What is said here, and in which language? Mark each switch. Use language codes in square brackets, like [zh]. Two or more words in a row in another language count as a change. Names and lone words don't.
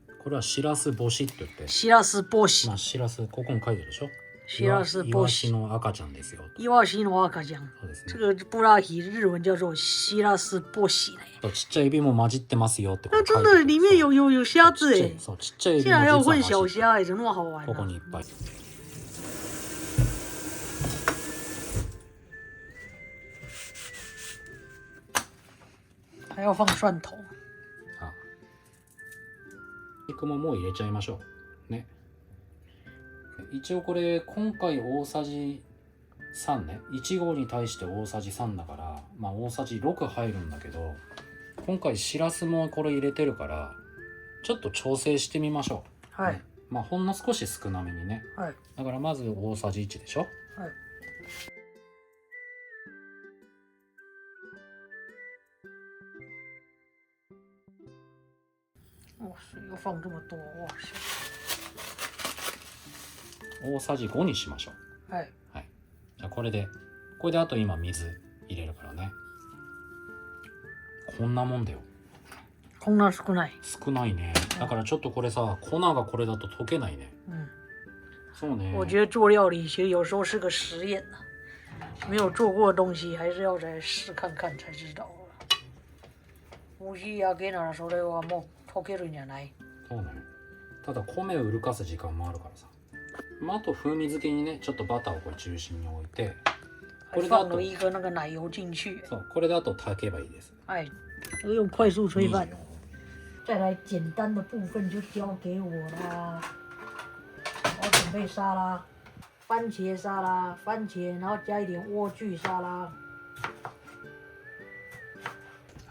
[ja] れはしらす干しって言って、しらす干しまあしらすここに書いてるでしょ。しらすイワシの赤ちゃんですよ。イワシの赤ちゃん。そうですね。 [zh] 这个布拉提日文叫做しらす干し呢。 [ja] ちっちゃいエビも混じってますよってこ [zh] 那 [ja] と書い [zh] 真的里 [ja] てる。 [zh] 面有虾子哎， [ja] そうちっちゃいエビ [zh] 竟然还有 [ja] も [zh] 混小 [ja] 実は混じって [zh] 虾哎，怎么那么好玩 [ja] ここ [zh] 啊？ [ja] にいっぱい。 [zh] 还要放蒜头。 [ja] あ、肉ももう入れちゃいましょうね。一応これ今回大さじ3ね、1合に対して大さじ3だから、まあ大さじ6入るんだけど、今回しらすもこれ入れてるからちょっと調整してみましょう。はい。ね、まあほんの少し少なめにね。はい。だからまず大さじ1でしょ。はい。 [zh] 哇塞，又放这么多，哇塞！ [ja] 大さじ5にしましょう。はい。はい。じゃあこれであと今水入れるからね。こんなもんだよ。こんな少ない。少ないね。だからちょっとこれさ、粉がこれだと溶けないね。嗯。そうね。 [zh] 我觉得做料理其实有时候是个实验呐、没有做过的东西还是要再试看看才知道。 [ja] もし焼けならそれはもう溶けるんじゃない？そうね。ただ米をうるかす時間もあるからさ。まあ、あと風味付けにね、ちょっとバターをこれ中心に置いて、これであと [zh] 放了一个那个奶油进去。 [ja] そう、これであと炊けばいいです。 [zh] 哎，用快速炊饭 24。再来简单的部分就交给我啦。我准备沙拉，番茄沙拉，番茄，然后加一点莴苣沙拉。 [ja] はい。